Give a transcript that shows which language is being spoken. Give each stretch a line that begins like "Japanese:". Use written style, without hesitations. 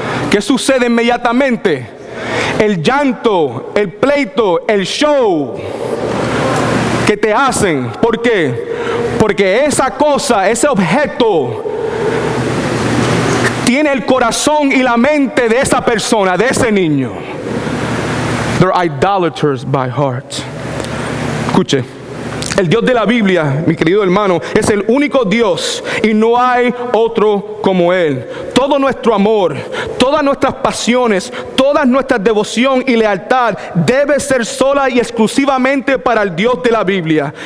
Spanish: ¿Qué sucede inmediatamente? El llanto, el pleito, el show que te hacen. ¿Por qué? Porque esa cosa, ese objeto, tiene el corazón y la mente de esa persona, de ese niño.
English: They're idolaters by heart.
Spanish: Escuche, el Dios de la Biblia, mi querido hermano, es el único Dios y no hay otro como Él. Todo nuestro amor, todas nuestras pasiones, toda nuestra devoción y lealtad debe ser sola y exclusivamente para el Dios de la Biblia.